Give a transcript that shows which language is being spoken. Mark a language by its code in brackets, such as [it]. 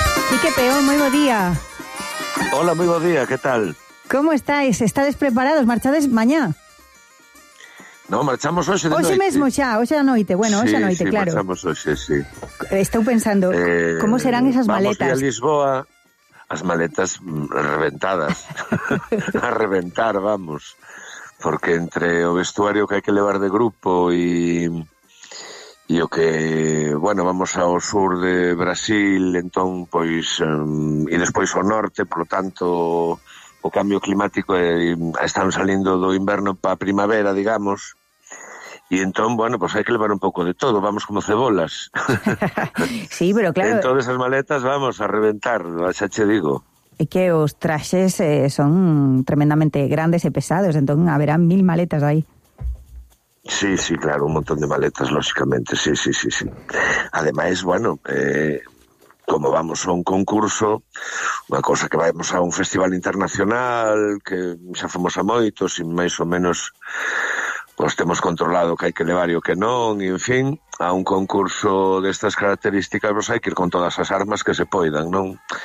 [es] Quique Peón, muy buen día. Hola, muy buen día, ¿qué tal? ¿Cómo estáis? ¿Estáis preparados? [gl] ¿Marchades mañana? No, marchamos hoxe de noite. Hoxe mesmo xa, hoxe da noite. Bueno, sí, hoxe da noite, sí, claro. Marchamos hoxe, sí. Estou pensando, como serán esas vamos maletas? Vamos a Lisboa, as maletas reventadas. A reventar, vamos. Porque entre o vestuario que hai que levar de grupo e o que, bueno, vamos ao sur de Brasil, entón, pois, e despois ao norte, polo tanto, o cambio climático, estamos salindo do inverno para a primavera, digamos, e entón, bueno, pois hai que levar un pouco de todo, vamos como cebolas. [es] Sí, pero claro... [gl] En todas as maletas vamos a reventar, xa che digo. É que os traxes son tremendamente grandes e pesados, entón haberá mil maletas aí. [es] Sí, sí, claro, un montón de maletas, lógicamente, sí, sí, sí, sí. [gl] Ademais, bueno, como vamos a un concurso, unha cosa que vamos a un festival internacional, que xa fomos a moitos, e máis ou menos pues, temos controlado que hai que levar e o que non, e, en fin, a un concurso destas características, pues, hai que ir con todas as armas que se poidan, non?